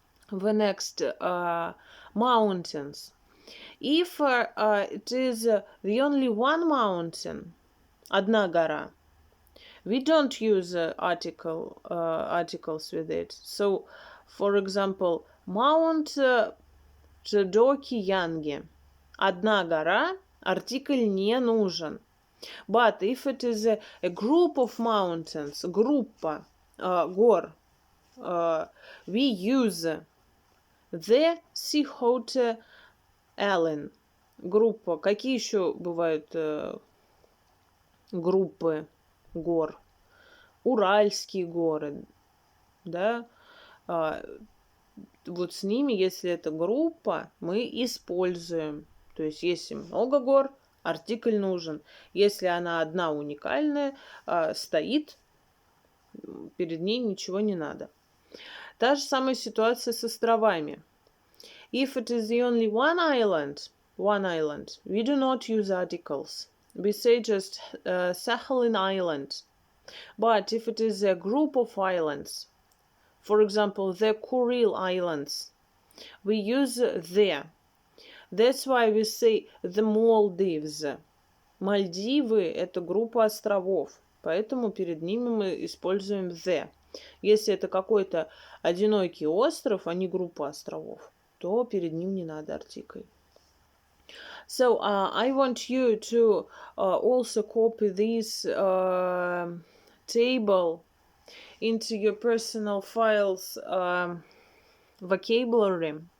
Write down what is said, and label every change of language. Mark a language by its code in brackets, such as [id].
[en] The next, mountains. If it is the only one mountain, [ru] одна гора, [en] we don't use articles with it. So, for example, Mount Чжодокиянги. [ru] Одна гора, артикль не нужен. [en] But if it is a group of mountains, [ru] группа гор, [en] we use the Sihote Allen. [ru] Группа. Какие еще бывают группы гор? Уральские горы, да? Вот с ними, если это группа, мы используем. То есть, если много гор, артикль нужен. Если она одна уникальная, стоит, перед ней ничего не надо. Та же самая ситуация с островами. [en] If it is the only one island, we do not use articles. We say just Sakhalin Island. But if it is a group of islands, for example, the Kuril Islands, we use the. That's why we say the Maldives. [ru] Мальдивы – это группа островов, поэтому перед ними мы используем the. Если это какой-то одинокий остров, а не группа островов, то перед ним не надо артикль. [en] So, I want you to also copy this table into your personal files vocabulary.